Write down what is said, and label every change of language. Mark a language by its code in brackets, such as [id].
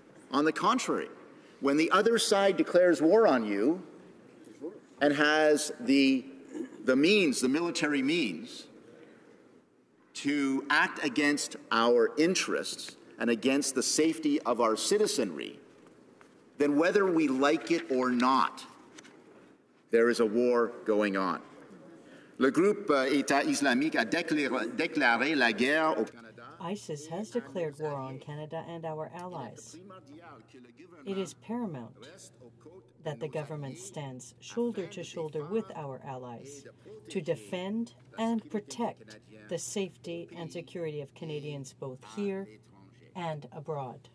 [en] On the contrary, when the other side declares war on you and has the means, the military means, to act against our interests and against the safety of our citizenry, then whether we like it or not, there is a war going on. [fr] Le groupe État islamique a déclaré la guerre au Canada. [en] ISIS has declared war on Canada and our allies. It is paramount that the government stands shoulder to shoulder with our allies to defend and protect the safety and security of Canadians both here and abroad.